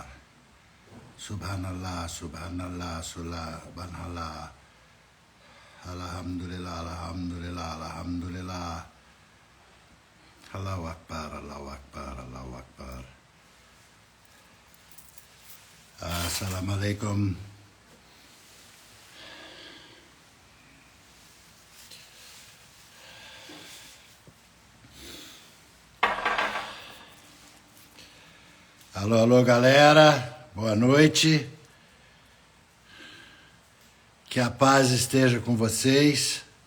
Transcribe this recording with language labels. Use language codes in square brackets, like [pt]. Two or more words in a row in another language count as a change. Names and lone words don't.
[ar] سبحان الله، سبحان الله، سبحان الله. الحمد لله، الحمد لله، الحمد لله. الله أكبر، الله أكبر، الله أكبر. Assalamualaikum. [pt] Alô, alô, galera. Boa noite. Que a paz esteja com vocês.